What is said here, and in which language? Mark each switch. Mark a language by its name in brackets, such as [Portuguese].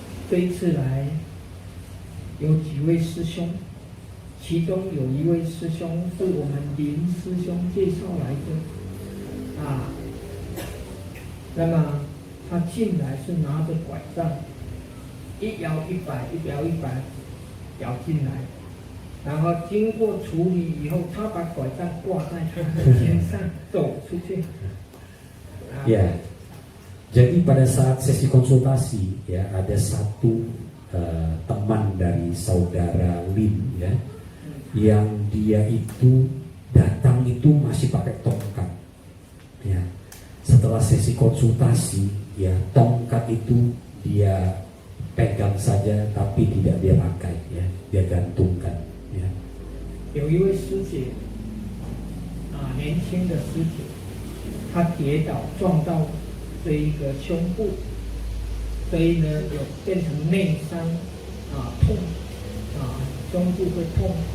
[Chinese] 这一次来有几位师兄，其中有一位师兄是我们林师兄介绍来的，那么他进来是拿着拐杖，一摇100，一摇100。摇进来，然后经过处理以后，他把拐杖挂在他的肩上走出去。 [Indonesian] Ya, jadi pada saat sesi konsultasi, ya, ada satu teman dari saudara Lin, ya, yang dia itu datang itu masih pakai tongkat, ya. Setelah sesi konsultasi, ya, tongkat itu dia pegang saja tapi tidak dia pakai, ya, dia gantungkan, ya. [Chinese] 有一位师姐，年轻的师姐，她跌倒撞到这一个胸部，所以呢有变成内伤，痛，胸部会痛。